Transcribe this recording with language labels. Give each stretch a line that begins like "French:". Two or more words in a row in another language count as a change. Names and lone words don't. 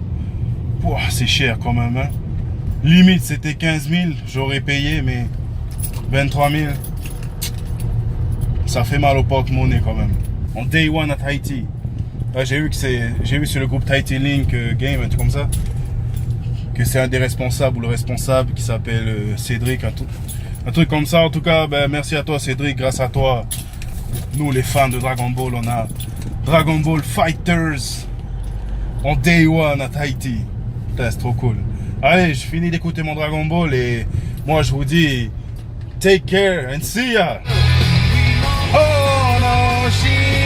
French: Pouah, c'est cher quand même, hein. Limite c'était 15 000, j'aurais payé, mais 23 000, ça fait mal au porte-monnaie quand même. En Day One à Tahiti. J'ai vu sur le groupe Tahiti Link Game, un truc comme ça, que c'est un des responsables ou le responsable qui s'appelle Cédric, un truc comme ça. En tout cas, ben, merci à toi Cédric, grâce à toi, nous les fans de Dragon Ball, on a Dragon Ball Fighters en Day One à Tahiti. C'est trop cool. Allez, je finis d'écouter mon Dragon Ball et moi je vous dis
English: take care and see ya. Oh no,